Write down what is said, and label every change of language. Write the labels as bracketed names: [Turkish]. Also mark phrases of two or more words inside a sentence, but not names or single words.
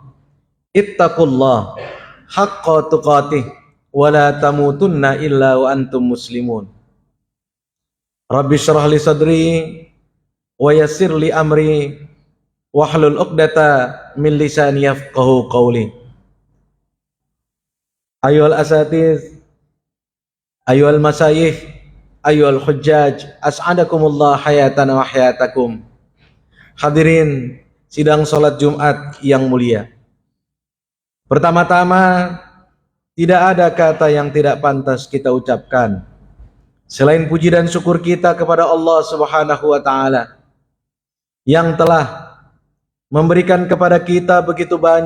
[Arabic] اتقوا الله حق تقاته ولا تموتن إلا وأنتم مسلمون. رب اشرح لي صدري ويسر لي أمري واحلل عقدة من لساني يفقهوا قولي. أيها الأساتذة، أيها المشايخ، أيها الحجاج، أسعدكم الله حياتنا وحياتكم. [Indonesian] Hadirin sidang salat Jumat yang mulia. Pertama-tama, tidak ada kata yang tidak pantas kita ucapkan selain puji dan syukur kita kepada [Arabic] الله سبحانه وتعالى [Indonesian] yang telah memberikan kepada kita begitu banyak